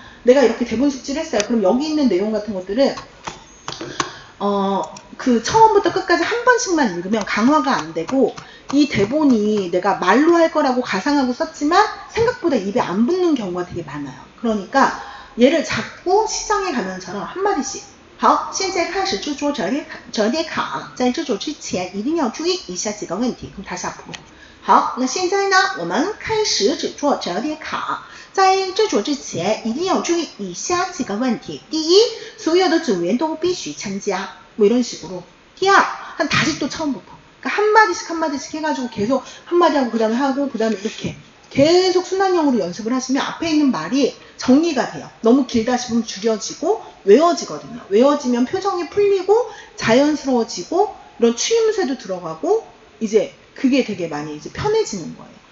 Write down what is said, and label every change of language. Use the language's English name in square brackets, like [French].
[Korean] 내가 이렇게 대본 숙지를 했어요. 그럼 여기 있는 내용 같은 것들은 그 처음부터 끝까지 한 번씩만 읽으면 강화가 안 되고, 이 대본이 내가 말로 할 거라고 가상하고 썼지만 생각보다 입에 안 붙는 경우가 되게 많아요. 그러니까 얘를 자꾸 시장에 가면처럼 한마디씩 [Chinese] 好，现在开始制作折叠卡，在制作之前一定要注意以下几个问题。跟它下谱。好，那现在呢，我们开始制作折叠卡。在制作之前一定要注意以下几个问题。第一，所有的组员都必须参加。 [Korean] 뭐 이런 식으로. [Chinese] 第二, [Korean] 다시 또 처음부터. 그러니까 한마디씩 해가지고 계속 한마디 하고 그 다음에 하고 그 다음에 이렇게 계속 순환형으로 연습을 하시면 앞에 있는 말이 정리가 돼요. 너무 길다 싶으면 줄여지고 외워지거든요. 외워지면 표정이 풀리고 자연스러워지고 이런 추임새도 들어가고 이제 그게 되게 많이 이제 편해지는 거예요.